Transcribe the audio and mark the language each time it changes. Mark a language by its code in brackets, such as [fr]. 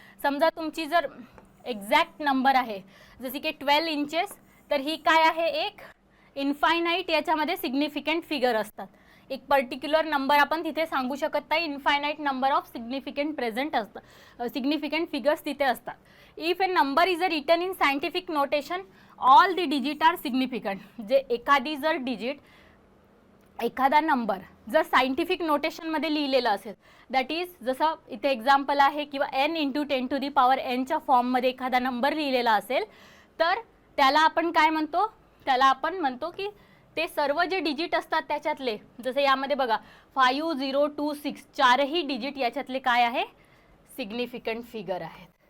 [mr] समजा तुमची जर एक्झॅक्ट नंबर आहे जसे की 12 इंचेस, तर ही काय आहे एक इन्फायनाईट, याच्यामध्ये सिग्निफिकंट फिगर असतात. एक पर्टिक्युलर नंबर आपण तिथे सांगू शकत नाही, infinite number of significant present असतात, सिग्निफिकंट फिगर्स तिथे असतात. [en] If a number is a written in scientific notation all the digit are significant. [mr] जे एखादी जर डिजिट, एखादा नंबर जर सायंटिफिक नोटेशनमध्ये लिहिलेलं असेल, दॅट इज जसं इथे एक्झाम्पल आहे किंवा n into 10 to the power nच्या फॉर्ममध्ये एखादा नंबर लिहिलेला असेल, तर त्याला आपण काय म्हणतो, त्याला आपण म्हणतो की ते सर्व जे डिजिट असतात त्याच्यातले, जसं यामध्ये बघा 5 0 2 6 चारही डिजिट याच्यातले काय आहे सिग्निफिकंट फिगर आहेत.